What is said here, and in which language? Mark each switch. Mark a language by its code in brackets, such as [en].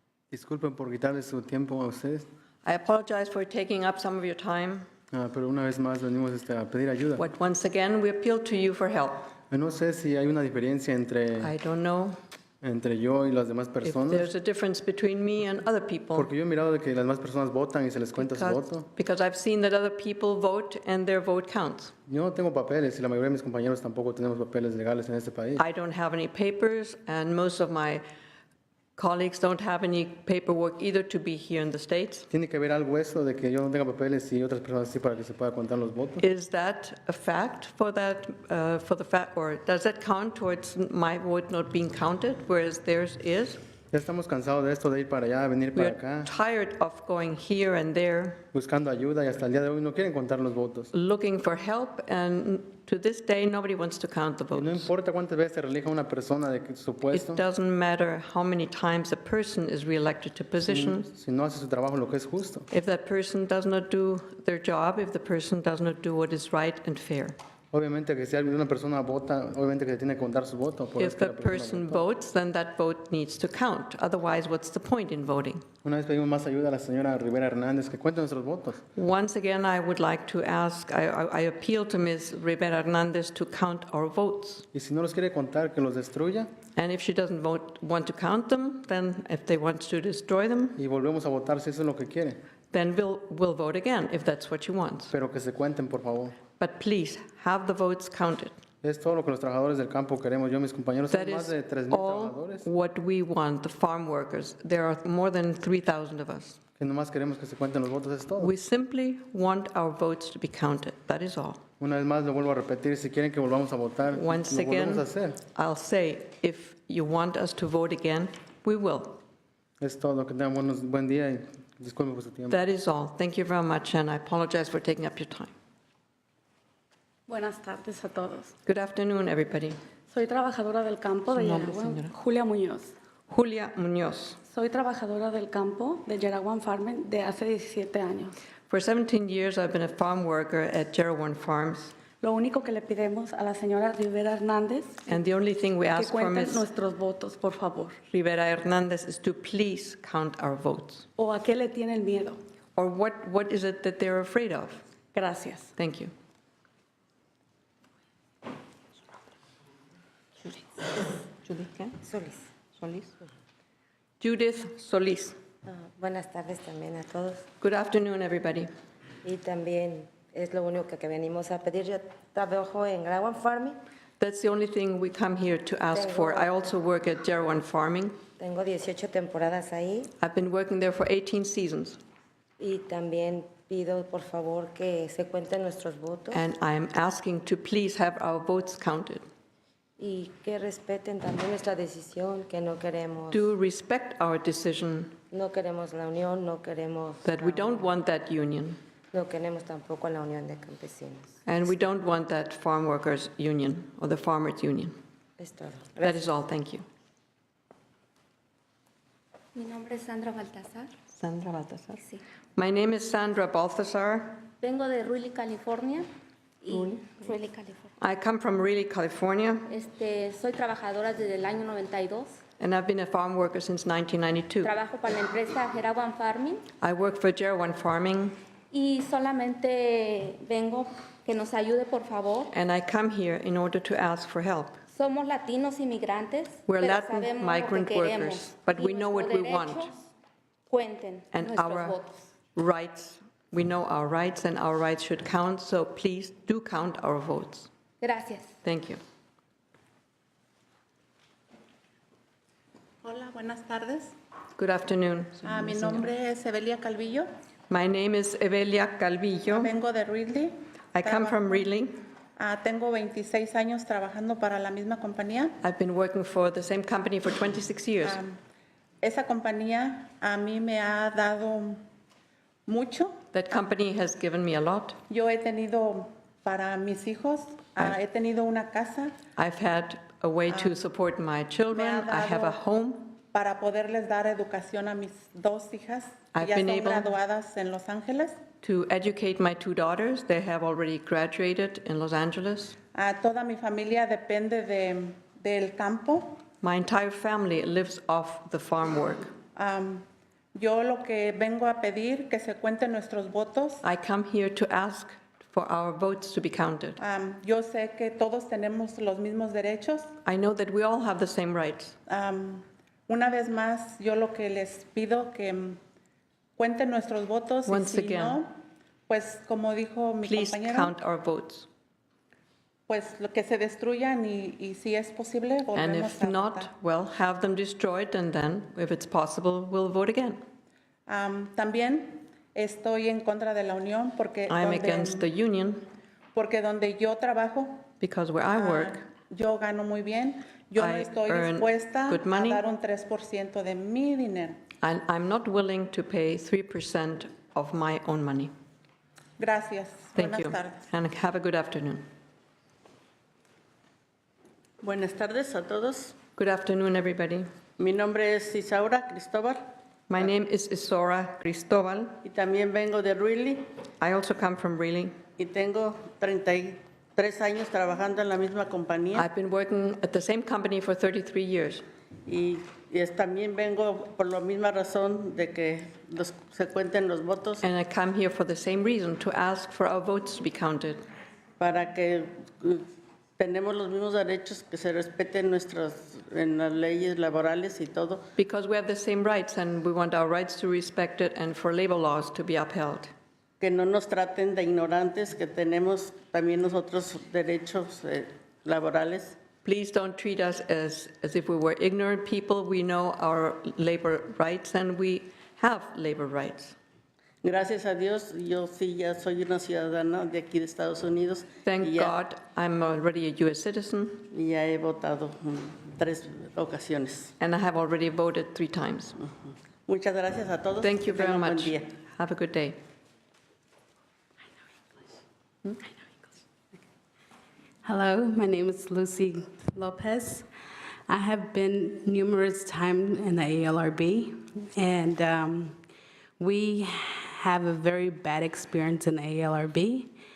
[es] Disculpen por quitarle su tiempo a ustedes, [en] I apologize for taking up some of your time, [es] pero una vez más venimos a pedir ayuda. [en] but once again, we appeal to you for help. [es] No sé si hay una diferencia entre [en] I don't know [es] entre yo y las demás [en] if [es] personas, [en] there's a difference between me and other people. [es] porque yo he mirado de que las demás personas votan y se les cuenta su voto. [en] Because I've seen that other people vote and their vote counts. [es] Yo no tengo papeles y la mayoría de mis compañeros tampoco tenemos papeles legales en este país. [en] I don't have any papers, and most of my colleagues don't have any paperwork either to be here in the States. [es] Tiene que haber algo eso de que yo no tenga papeles y otras personas sí para que se pueda contar los votos. [en] Is that a fact for the fact, or does that count towards my vote not being counted, whereas theirs is? [es] Ya estamos cansados de esto de ir para allá, venir para [en] We're [es] acá, [en] tired of going here and there, [es] buscando ayuda y hasta el día de hoy no quieren contar los votos. [en] looking for help, and to this day, nobody wants to count the [es] Y no [en] votes. [es] importa cuántas veces se relija una persona de su puesto, [en] It doesn't matter how many times a person is reelected to positions. [es] si no hace su trabajo lo que es justo. [en] If that person does not do their job, if the person does not do what is right and fair. [es] Obviamente que si una persona vota, obviamente que se tiene que contar su voto. Por [en] If [es] eso que [en] the [es] la persona [en] person [es] votó. [en] votes, then that vote needs to count. Otherwise, what's the point in voting? [es] Una vez pedimos más ayuda a la señora Rivera-Hernández que cuente nuestros votos. [en] Once again, I would like to ask, I appeal to Ms. Rivera-Hernandez to count our votes. [es] Y si no los quiere contar, que los destruya [en] And if she doesn't want to count them, then if they want to destroy them, [es] y volvemos a votar si eso es lo que quiere. [en] then we'll vote again if that's what she wants. [es] Pero que se cuenten, por favor. [en] But please, have the votes counted. [es] Es todo lo que los trabajadores del campo queremos. Yo y mis compañeros [en] That [es] somos más [en] is [es] de 3,000 [en] all [es] trabajadores [en] what we want, the farm workers. There are more than 3,000 of us. [es] que nomás queremos que se cuenten los votos. Es todo. [en] We simply want our votes to be counted. That is all. [es] Una vez más lo vuelvo a repetir. Si quieren que volvamos a votar, lo [en] Once [es] volvemos a hacer. [en] I'll say, if you want us to vote again, we will. [es] Es todo. Que tengan buen día y disculpen por su tiempo. [en] That is all. Thank you very much, and I apologize for taking up your time. [es] Buenas tardes a todos. [en] Good afternoon, everybody. [es] Soy trabajadora del campo de Su nombre, Yaraguán, señora. Julia Muñoz. Julia Muñoz. Soy trabajadora del campo de Yaraguán Farming de hace 17 años. [en] For 17 years, I've been a farm worker at Jerawan Farms, [es] Lo único que le pedimos a la señora Rivera-Hernández [en] and the only thing we [es] que [en] ask from [es] cuenten [en] Ms. [es] nuestros votos, por favor. [en] Rivera-Hernandez is to please count our votes. [es] ¿O a qué le tienen miedo? [en] Or what is it that they're afraid of? [es] Gracias. [en] Thank you. Judith Solis. [es] Buenas tardes también a todos. [en] Good afternoon, everybody. [es] Y también es lo único que venimos a pedir. Yo trabajo en Yaraguán Farming. [en] That's the only thing we come here to ask for. I also work at Jerawan Farming. [es] Tengo 18 temporadas ahí. [en] I've been working there for 18 seasons. [es] Y también pido, por favor, que se cuenten nuestros votos. [en] And I am asking to please have our votes counted. [es] Y que respeten también nuestra decisión, que no queremos, [en] Do respect our decision [es] no queremos la unión, no queremos, [en] that we don't want that union, [es] no queremos tampoco la unión de campesinos. [en] and we don't want that farm workers union or the farmers union. [es] Es todo. [en] That is all. Thank you. [es] Mi nombre es Sandra Baltasar. Sandra Baltasar. Sí. [en] My name is Sandra Balthasar. [es] Vengo de Ruili, California. Ruili, California. [en] I come from Greeley, California, [es] Soy trabajadora desde el año 92. [en] and I've been a farm worker since 1992. [es] Trabajo para la empresa Yaraguán Farming [en] I work for Jerawan Farming, [es] y solamente vengo que nos ayude, por favor. [en] and I come here in order to ask for help. [es] Somos latinos inmigrantes, [en] We're [es] pero [en] Latin [es] sabemos [en] migrant [es] lo que [en] workers, [es] queremos. [en] but [es] Y [en] we know what [es] nuestros [en] we want. [es] derechos Cuenten [en] And [es] nuestros [en] our [es] votos. [en] rights, we know our rights, and our rights should count, so please do count our votes. [es] Gracias. [en] Thank you. [es] Hola, buenas tardes. [en] Good afternoon. [es] Mi nombre es Evelia Calvillo. [en] My name is Evelia Calvillo. [es] Vengo de Ridley. [en] I come from Greeley. [es] Tengo 26 años trabajando para la misma compañía. [en] I've been working for the same company for 26 years. [es] Esa compañía a mí me ha dado mucho. [en] That company has given me a lot. [es] Yo he tenido para mis hijos, he tenido una casa. [en] I've had a way to support my children. I have a home. [es] Para poderles dar educación a mis dos hijas, que [en] I've [es] ya [en] been [es] son [en] able [es] graduadas en Los Ángeles. [en] To educate my two daughters. They have already graduated in Los Angeles. [es] Toda mi familia depende del campo. [en] My entire family lives off the farm work. [es] Yo lo que vengo a pedir que se cuenten nuestros votos. [en] I come here to ask for our votes to be counted. [es] Yo sé que todos tenemos los mismos derechos. [en] I know that we all have the same rights. [es] Una vez más, yo lo que les pido que cuenten nuestros votos y [en] Once [es] si [en] again, [es] no, pues como dijo mi [en] Please [es] compañero, [en] count our votes. [es] pues lo que se destruyan y si es posible [en] And [es] volvemos [en] if [es] a votar. [en] not, well, have them destroyed, and then, if it's possible, we'll vote again. [es] También estoy en contra de la unión porque [en] I'm against the union [es] donde yo trabajo, [en] because where I work, [es] yo gano muy bien. Yo no [en] I [es] estoy [en] earn [es] dispuesta [en] good [es] a [en] money. [es] dar un 3% de mi dinero. [en] and I'm not willing to pay 3% of my own money. [es] Gracias. [en] Thank [es] Buenas [en] you, [es] tardes. [en] and have a good afternoon. [es] Buenas tardes a todos. [en] Good afternoon, everybody. [es] Mi nombre es Isaura Cristóbal [en] My name is Isora Cristobal. [es] y también vengo de Ruili [en] I also come from Greeley. [es] y tengo 33 años trabajando en la misma compañía [en] I've been working at the same company for 33 years. [es] también vengo por la misma razón de que se cuenten los votos [en] And I come here for the same reason, to ask for our votes to be counted. [es] para que tenemos los mismos derechos, que se respeten en las leyes laborales y todo. [en] Because we have the same rights, and we want our rights to be respected and for labor laws to be upheld. [es] Que no nos traten de ignorantes, que tenemos también nosotros derechos laborales. [en] Please don't treat us as if we were ignorant people. We know our labor rights, and we have labor rights. [es] Gracias a Dios, yo sí ya soy una ciudadana de aquí de Estados Unidos. [en] Thank [es] y ya, [en] God I'm already a U.S. citizen, [es] y ya he votado en 3 ocasiones. [en] and I have already voted 3 times. [es] Muchas gracias a todos. [en] Thank you [es] Que [en] very [es] tengan buen [en] much. [es] día. [en] Have a good day. Hello, my name is Lucy Lopez. I have been numerous times in the ALRB, and we have a very bad experience in the ALRB.